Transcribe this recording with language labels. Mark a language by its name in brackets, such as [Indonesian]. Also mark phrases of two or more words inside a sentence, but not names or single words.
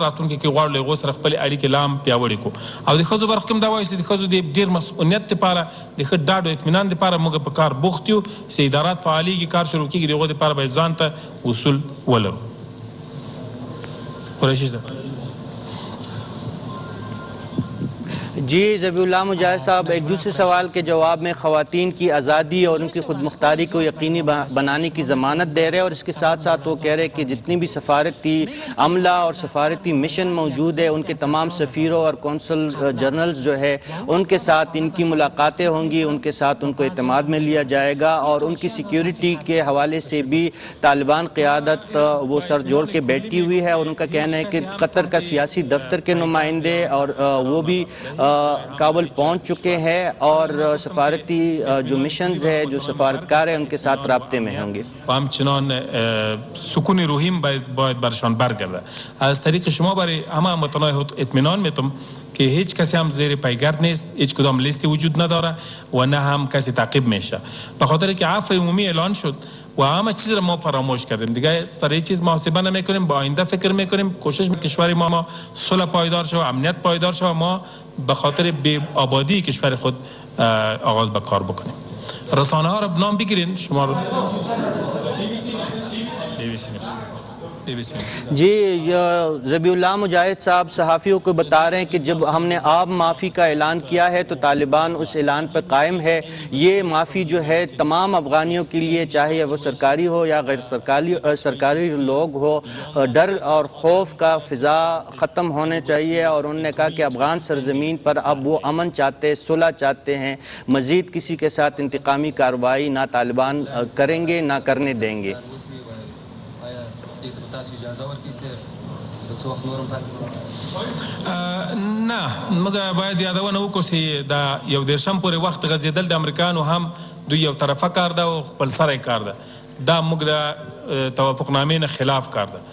[Pashto] راتلونکي کې غواړو له هغو سره خپلې اړیکې لا هم پیاوړې کړو. او د ښځو برخه کې هم دا وایي چې د ښځو د ډېر مسؤلیت دپاره د ښه ډاډ او اطمینان دپاره موږ په کار بوخت یو چې ادارات فعالېږي، کار شروع کېږي، د هغو دپاره باید ځان ته اصول ولرو. قریشي صاحب. [Urdu] جی ذبیح اللہ مجاہد صاحب ایک دوسرے سوال کے جواب میں خواتین کی آزادی اور ان کی خود مختاری کو یقینی بنانے کی ضمانت دے رہے ہیں اور اس کے ساتھ ساتھ وہ کہہ رہے ہیں کہ جتنی بھی سفارتی عملہ اور سفارتی مشن موجود ہے ان کے تمام سفیروں اور [English] consul generals [Urdu] جو ہے ان کے ساتھ ان کی ملاقاتیں ہوں گی، ان کے ساتھ ان کو اعتماد میں لیا جائے گا اور ان کی سیکیورٹی کے حوالے سے بھی طالبان قیادت وہ سر جوڑ کے بیٹھی ہوئی ہے. اور ان کا کہنا ہے کہ قطر کا سیاسی دفتر کے نمائندے اور وہ بھی کابل پہنچ چکے ہیں اور سفارتی جو مشنز ہے، جو سفارتکار ہے ان کے ساتھ رابطے میں ہوں گے. [Persian] همچنان سکون روحیم باید برشان برگرده. از طریق شما برای همه متنای اطمینان میتونم که هیچ کسی هم زیر پیگرد نیست، هیچ کدام لیستی وجود نداره و نه هم کسی تعقیب میشه. به خاطر که عفو عمومی اعلان شد و همه چیز را ما فراموش کردیم دیگه. سر این چیز محاسبه نمیکنیم، با آینده فکر میکنیم، کوشش کشور ما صلح پایدار شود، امنیت پایدار شود، ما به خاطر بی آبادی کشور خود آغاز به کار بکنیم. رسانه ها را نام بگیرین شما رو. [Urdu] جی، ذبیح اللہ مجاہد صاحب صحافیوں کو بتا رہے ہیں کہ جب ہم نے عام معافی کا اعلان کیا ہے تو طالبان اس اعلان پر قائم ہے. یہ معافی جو ہے تمام افغانیوں کے لیے، چاہے وہ سرکاری ہو یا غیر سرکاری لوگ ہو، ڈر اور خوف کا فضا ختم ہونے چاہیے. اور انہوں نے کہا کہ افغان سرزمین پر اب وہ امن چاہتے، صلح چاہتے ہیں، مزید کسی کے ساتھ انتقامی کارروائی نہ طالبان کریں گے نہ کرنے دیں گے. [Pashto] نه موږ باید یادونه وکړو چې دا یو دیرشم پورې وخت غځېدل د امریکایانو هم دوی یو طرفه کار ده او خپل سره کار ده. دا موږ د توافقنامې نه خلاف کار ده.